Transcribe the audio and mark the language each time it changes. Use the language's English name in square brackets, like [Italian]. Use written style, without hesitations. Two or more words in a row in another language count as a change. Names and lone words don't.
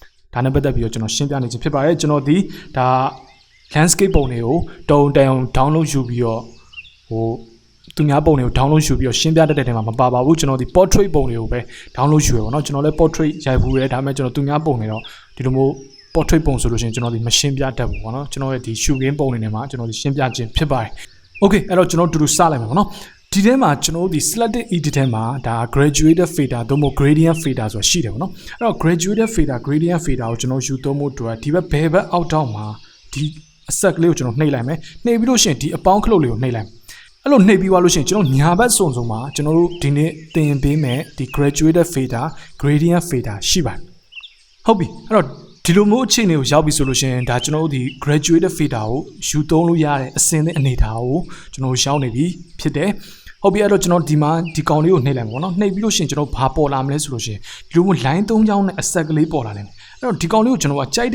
[Burmese] ဒါနဲ့ပတ်သက်ပြီးတော့ကျွန်တော်ရှင်းပြနေခြင်းဖြစ်ပါတယ်ကျွန်တော်ဒီဒါ landscape ပုံတွေကိုတုံတန်အောင် download ယူပြီးတော့ဟိုသူများပုံတွေကို download ယူပြီးတော့ရှင်းပြတတ်တဲ့နေရာမှာမပါပါဘူးကျွန်တော်ဒီ portrait ပုံတွေကိုပဲ download ယူရပါတော့ကျွန်တော်လည်း portrait ရိုက်ဘူးတယ်ဒါပေမဲ့ကျွန်တော်သူများပုံတွေတော့ဒီလိုမျိုး portrait ပုံဆိုလို့ရှိရင်ကျွန်တော်ဒီမရှင်းပြတတ်ဘူးပေါ့နော်ကျွန်တော်ရဲ့ဒီ shooting ပုံတွေနဲ့မှာကျွန်တော်ဒီရှင်းပြခြင်းဖြစ်ပါတယ် okay အဲ့တော့ကျွန်တော်တူတူစလိုက်မယ်ပေါ့နော်ဒီထဲမှာကျွန်တော်ဒီ [English] selected edit [Burmese] ထဲမှာဒါ [English] graduated fader [Burmese] သို့မဟုတ် gradient fader ဆိုတာရှိတယ်ပေါ့နော်အဲ့တော့ [English] graduated fader gradient fader [Burmese] ကိုကျွန်တော်ယူသုံးဖို့အတွက်ဒီဘက်ဘယ်ဘက်အောက်တောင်မှာဒီအဆက်ကလေးကိုကျွန်တော်နှိပ်လိုက်မယ်နှိပ်ပြီးလို့ရှိရင်ဒီအပေါင်းခလုတ်လေးကိုနှိပ်လိုက်အဲ့လိုနှိပ်ပြီးသွားလို့ရှိရင်ကျွန်တော်ညာဘက်စုံစုံမှာကျွန်တော်တို့ဒီနေ့သင်ပေးမယ်ဒီ [English] graduated fader gradient fader [Burmese] ရှိပါတယ်ဟုတ်ပြီအဲ့တော့ဒီလိုမျိုးအခြေအနေကိုရောက်ပြီဆိုလို့ရှိရင် ဒါကျွန်တော်တို့ဒီ [English] graduated fader [Burmese] ကိုယူသုံးလို့ရတဲ့အစင်းတဲ့အနေထားကိုကျွန်တော်ရှောင်းနေပြီဖြစ်တယ်ဟုတ်ပြီအဲ့တော့ကျွန်တော်ဒီမှာဒီကောင်လေးကိုနှိပ်လိုက်ပါဘောနော်နှိပ်ပြီးလို့ရှိရင်ကျွန်တော်ဘာပေါ်လာမလဲဆိုလို့ရှိရင်ဒီလိုမျိုး line 3ချောင်းနဲ့အဆက်ကလေးပေါ်လာတယ်အဲ့တော့ဒီကောင်လေးကိုကျွန်တော်ကကြိုက်တဲ့